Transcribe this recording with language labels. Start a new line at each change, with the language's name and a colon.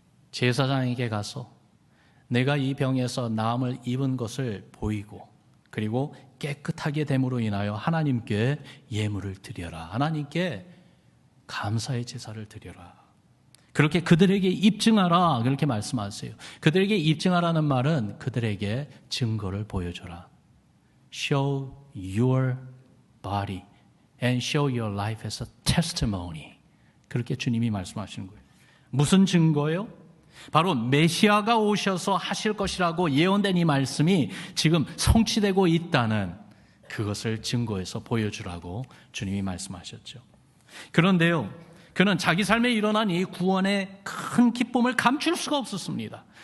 Korean: 제사장에게 가서 내가 이 병에서 나음을 입은 것을 보이고 그리고 깨끗하게 됨으로 인하여 하나님께 예물을 드려라. 하나님께 감사의 제사를 드려라. 그렇게 그들에게 입증하라. 그렇게 말씀하세요. 그들에게 입증하라는 말은 그들에게 증거를 보여줘라.
English: Show your body and show your life as a testimony.
Korean: 그렇게 주님이 말씀하시는 거예요. 무슨 증거예요? 바로 메시아가 오셔서 하실 것이라고 예언된 이 말씀이 지금 성취되고 있다는 그것을 증거해서 보여주라고 주님이 말씀하셨죠. 그런데요, 그는 자기 삶에 일어난 이 구원의 큰 기쁨을 감출 수가 없었습니다.